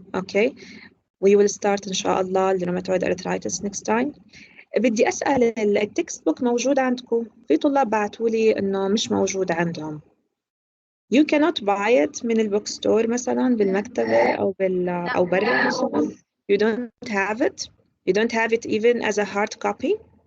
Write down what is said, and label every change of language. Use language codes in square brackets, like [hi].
[en] okay we will start [ar] ان شاء الله [en] الروماتويد arthritis next time. [ar] بدي اسال التكست بوك موجود عندكم؟ في طلاب بعثوا لي انه مش موجود عندهم. [en] you cannot buy it [ar] من البوك ستور مثلا بالمكتبه او برا مثلا. [en] you don't have it. you don't have it even as a hard copy.